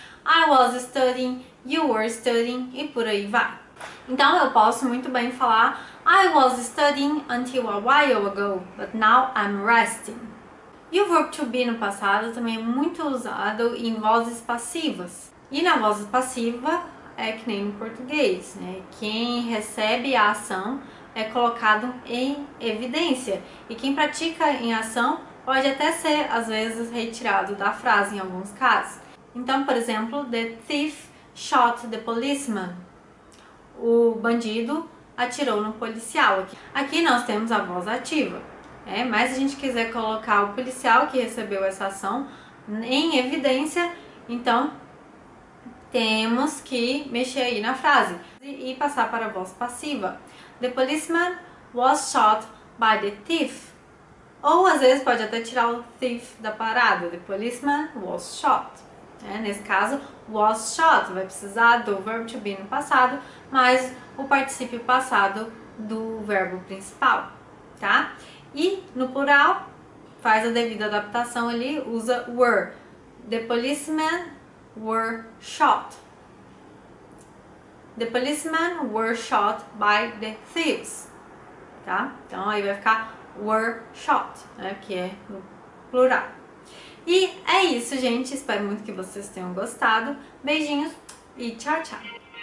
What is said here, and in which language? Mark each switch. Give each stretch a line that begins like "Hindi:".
English: I was studying, you were studying
Portuguese: e por aí vai. Então eu posso muito bem falar
English: I was studying until a while ago, but now I'm resting.
Portuguese: E o verbo to be no passado também é muito usado em vozes passivas. E na voz passiva é que nem no português, né? Quem recebe a ação é colocado em evidência. E quem pratica em ação pode até ser, às vezes, retirado da frase em alguns casos. Então, por exemplo,
English: the thief shot the policeman.
Portuguese: O bandido atirou no policial. Aqui nós temos a voz ativa. Mas se a gente quiser colocar o policial que recebeu essa ação em evidência, então temos que mexer aí na frase e passar para a voz passiva.
English: The policeman was shot by the thief.
Portuguese: Ou às vezes pode até tirar o thief da parada.
English: The policeman was shot.
Portuguese: Nesse caso, was shot vai precisar do verbo to be no passado, mais o particípio passado do verbo principal, tá? E no plural, faz a devida adaptação ali, usa were.
English: The policemen were shot. The policemen were shot by the thieves, tá?
Portuguese: Então aí vai ficar were shot, né? Que é no plural. E é isso, gente. Espero muito que vocês tenham gostado. Beijinhos e tchau, tchau!